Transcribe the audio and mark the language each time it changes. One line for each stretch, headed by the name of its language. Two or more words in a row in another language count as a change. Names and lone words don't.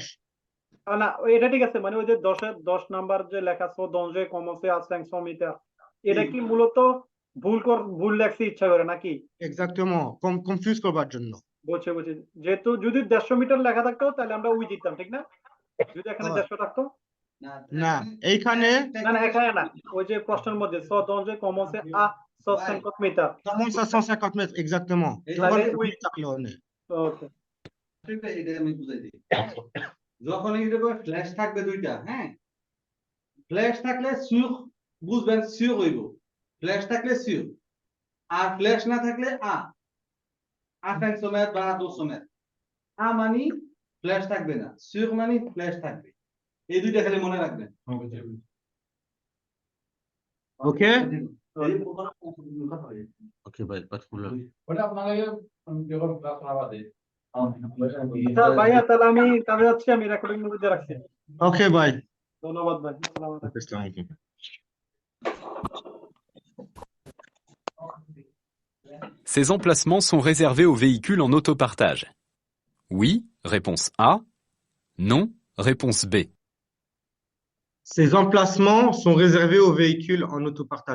Bangla: না এটা ঠিক আছে মানে ওই যে 10 নাম্বার যে লেখা আছে দঞ্জে কমসে আছে 500 মিটার এটা কি মূলত ভুল লেখছে ইচ্ছা করে নাকি এক্স্যাক্টলি কনফিউজ করবার জন্য বলছে যেহেতু যদি 150 মিটার লেখা থাকতো তাহলে আমরা উই দিতাম ঠিক না যদি এখানে 150 থাকতো না এইখানে না এখানে না ওই যে প্রশ্নের মধ্যে দঞ্জে কমসে আ 150 মিটার
French: comment ça 150 mètres exactement
Bangla: তাহলে উই থাকলো না ওকে এটা আমি বুঝাই দিই যখন এইরকম ফ্ল্যাশ থাকবে দুইটা হ্যাঁ ফ্ল্যাশ থাকলে সিউর বুঝবেন সিউর হইব ফ্ল্যাশ থাকলে সিউর আর ফ্ল্যাশ না থাকলে আ 500 মিটার বা 200 মিটার আ মানে ফ্ল্যাশ থাকবে না সিউর মানে ফ্ল্যাশ থাকবে এই দুইটা খালি মনে রাখবেন ওকে ওকে ভাই
French: pas de problème
Bangla: ওটা আপনাকে যখন ক্লাস নামাতে আচ্ছা ভাইয়া তাহলে আমি কাজে যাচ্ছি আমি রেকর্ডিং মধ্যে দিয়ে রাখছি ওকে ভাই ধন্যবাদ ভাই
Arabic: السلام عليكم السلام عليكم
French: Ces emplacements sont réservés aux véhicules en autopartage. Oui, réponse A. Non, réponse B. Ces emplacements sont réservés aux véhicules en autopartage.